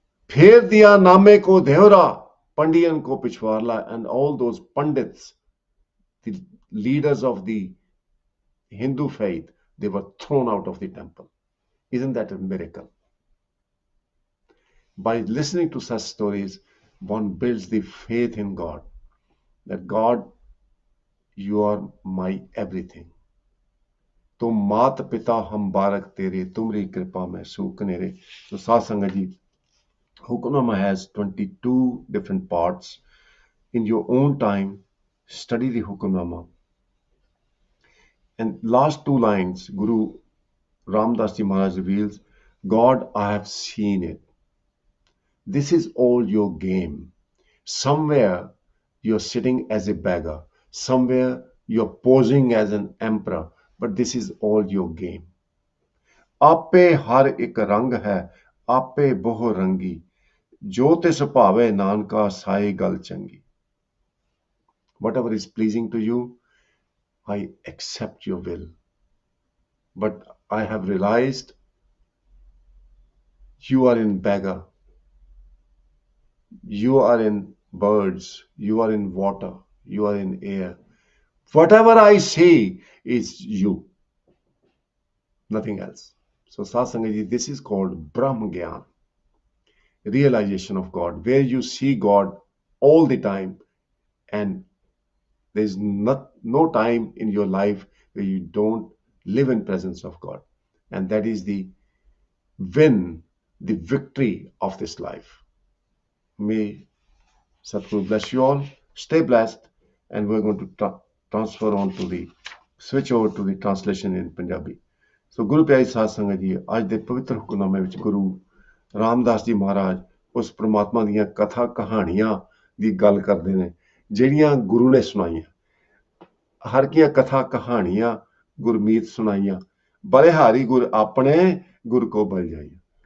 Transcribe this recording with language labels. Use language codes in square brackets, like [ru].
[pa] फेर दिया नामे को देवरा, Pandiyan ko Pichwarla, [en] and all those Pandits, the leaders of the Hindu faith, they were thrown out of the temple. Isn't that a miracle? By listening to such stories, one builds the faith in God, that God, you are my everything. [pa] तो मात पिता हम बारक तेरे, तुमरी कृपा में सूख नेरे. [en] So साथ संगत जी, Hukamnama has 22 different parts. In your own time, study the Hukamnama. And last two lines, Guru Ramdas Ji Maharaj reveals, God, I have seen it. This is all your game. Somewhere you're sitting as a beggar. Somewhere you're posing as an emperor. But this is all your game. [pa] आपे हर एक रंग है, आपे बहु रंगी, जो तिस भावे नानका साई गल चंगी. [en] Whatever is pleasing to you, I accept your will. But I have realized you are in beggar, you are in birds, you are in water, you are in air. Whatever I see is you, nothing else. So Satsangaji, this is called Brahm Gyan, realization of God, where you see God all the time, and there's no time in your life where you don't live in presence of God. And that is the win, the victory of this life. May Satguru bless you all. Stay blessed. And we're going to transfer on to the switch over to the translation in Punjabi. [pa] So ਗੁਰੂ ਪਿਆਰੀ ਸਾਧ ਸੰਗਤ ਜੀ, ਅੱਜ ਦੇ ਪਵਿੱਤਰ ਹੁਕਮਨਾਮੇ ਵਿੱਚ ਗੁਰੂ ਰਾਮਦਾਸ ਜੀ ਮਹਾਰਾਜ ਉਸ ਪ੍ਰਮਾਤਮਾ ਦੀਆਂ ਕਥਾ ਕਹਾਣੀਆਂ ਦੀ ਗੱਲ ਕਰਦੇ ਨੇ, ਜਿਹੜੀਆਂ ਗੁਰੂ ਨੇ ਸੁਣਾਈਆਂ. ਹਰ ਕੀਆਂ ਕਥਾ ਕਹਾਣੀਆਂ ਗੁਰਮੀਤ ਸੁਣਾਈਆਂ, ਬਲਿਹਾਰੀ ਗੁਰ ਆਪਣੇ ਗੁਰ ਕੋ ਬਲ ਜਾਈਆਂ.